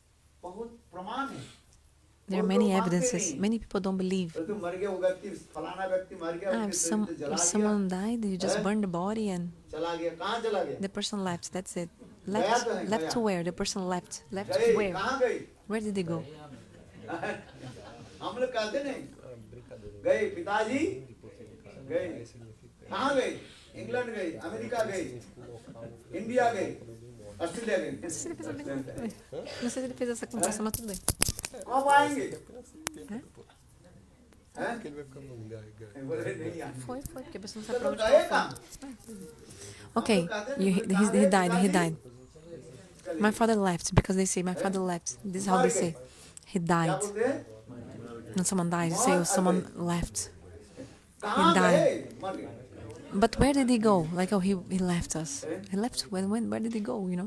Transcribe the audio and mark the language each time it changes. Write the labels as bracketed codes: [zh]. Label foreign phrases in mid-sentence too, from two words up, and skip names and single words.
[en] There are many evidences. Many people don't believe. If someone died, you just burn the body and the person left. That's it. Left to where? The person left. Left where? Where did they go? [hi] गए कहाँ गए इंग्लैंड गए अमेरिका गए इंडिया गए ऑस्ट्रेलिया गए [pt] Não sei se ele fez essa conversa, mas tudo bem. [hi] कब आएंगे [pt] Foi, porque a pessoa não sabe pra onde foi. [en] Okay, he died. My father left, because they say my father left. This is how they say. He died. When someone dies, you say, oh, someone left. He died. But where did he go? Like, oh, he left us. He left when? Where did he go, you know?